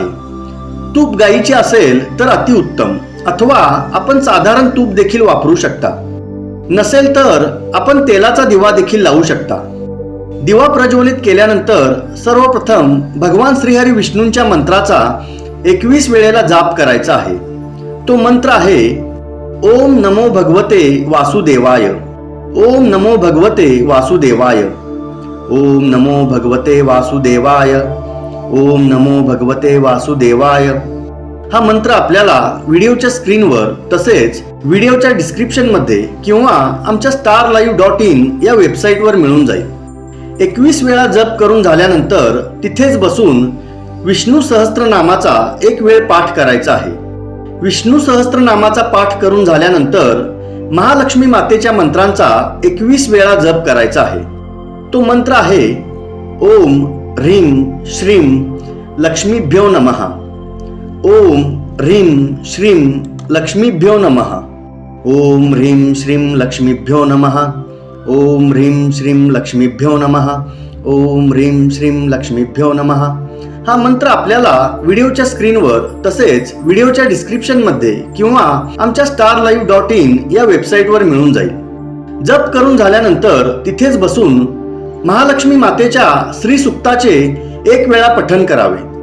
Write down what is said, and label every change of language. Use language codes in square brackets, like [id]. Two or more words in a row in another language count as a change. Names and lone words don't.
[mr] तूप गाईचे असेल तर अतिउत्तम, अथवा आपण साधारण तूप देखील वापरू शकता. नसेल तर आपण तेलाचा दिवा देखील लावू शकता. दिवा प्रज्वलित केल्यानंतर सर्वप्रथम भगवान श्रीहरी विष्णूंच्या मंत्राचा 21 वेळेला जाप करायचा आहे. तो मंत्र आहे [sa] ओम नमो भगवते वासुदेवाय. ओम नमो भगवते वासुदेवाय. ओम नमो भगवते वासुदेवाय. ओम नमो भगवते वासुदेवाय. [mr] हा मंत्र आपल्याला व्हिडिओच्या स्क्रीनवर तसेच व्हिडिओच्या डिस्क्रिप्शनमध्ये किंवा आमच्या starlive.in या वेबसाईटवर मिळून जाईल. 21 वेळा जप करून झाल्यानंतर तिथेच बसून विष्णू सहस्त्रनामाचा 1 वेळ पाठ करायचा आहे. विष्णू सहस्त्रनामाचा पाठ करून झाल्यानंतर महालक्ष्मी मातेच्या मंत्रांचा 21 वेळा जप करायचा आहे. तो मंत्र आहे [sa] ओम ह्रीं श्रीं लक्ष्मीभ्यो नमः. ओम ह्रीं श्रीं लक्ष्मीभ्यो नमः. ओम ह्रीं श्रीं लक्ष्मीभ्यो नमः. ओम ह्रीं श्रीं लक्ष्मीभ्यो नमः. ओम ह्रीं श्रीं लक्ष्मीभ्यो नमः. [mr] हा मंत्र आपल्याला व्हिडिओच्या स्क्रीनवर तसेच व्हिडिओच्या डिस्क्रिप्शनमध्ये किंवा आमच्या starlive.in या वेबसाईटवर मिळून जाईल. जप करून झाल्यानंतर तिथेच बसून महालक्ष्मी मातेच्या श्री सुक्ताचे एक वेळा पठण करावे.